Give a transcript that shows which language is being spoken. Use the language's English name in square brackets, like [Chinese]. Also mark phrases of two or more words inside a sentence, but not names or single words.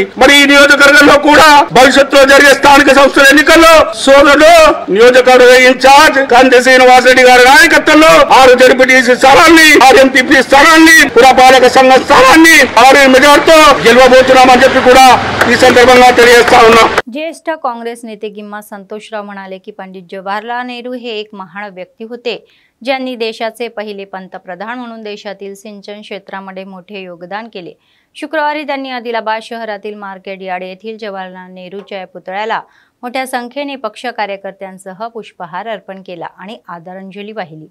[Telugu] మరి ఈ నియోజకవర్గంలో కూడా భవిష్యత్తులో జరిగే స్థానిక సంస్థల ఎన్నికల్లో సోదరుడు నియోజకవర్గ ఇన్ఛార్జ్ కంది శ్రీనివాసరెడ్డి గారి నాయకత్వంలో 6 జడ్పీటీసీ స్థానాన్ని 6 ఎంపీపీ స్థానాన్ని పురపాలక సంఘ స్థానాన్ని 6 మెజార్టీతో గెలవబోతున్నామని చెప్పి కూడా ఈ संदर्भात తెలియజేస్తా ఉన్నా. [Marathi] ज्येष्ठ काँग्रेस नेते गिम्मा संतोषराव म्हणाले की पंडित जवाहरलाल नेहरू हे एक महान व्यक्ती होते ज्यांनी देशाचे पहिले पंतप्रधान म्हणून देशातील सिंचन क्षेत्रामध्ये मोठे योगदान केले. शुक्रवारी त्यांनी आदिलाबाद शहरातील मार्केट यार्ड येथील जवाहरलाल नेहरूच्या पुतळ्याला मोठ्या संख्येने पक्ष कार्यकर्त्यांसह पुष्पहार अर्पण केला आणि आदरांजली वाहिली.